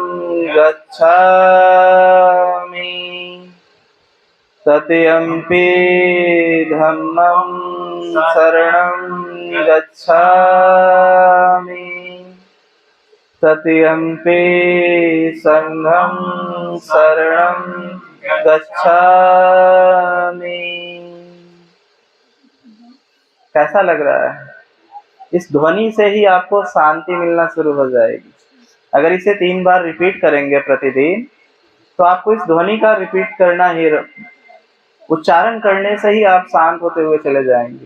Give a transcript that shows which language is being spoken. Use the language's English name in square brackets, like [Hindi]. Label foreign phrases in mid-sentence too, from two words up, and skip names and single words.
[Pali] गच्छामि, तृतीयम्पि धम्मं शरणं गच्छामि, तृतीयम्पि संघं शरणं गच्छामि। [Hindi] कैसा लग रहा है? इस ध्वनि से ही आपको शांति मिलना शुरू हो जाएगी। अगर इसे 3 बार रिपीट करेंगे प्रतिदिन, तो आपको इस ध्वनि का रिपीट करना ही, उच्चारण करने से ही आप शांत होते हुए चले जाएंगे।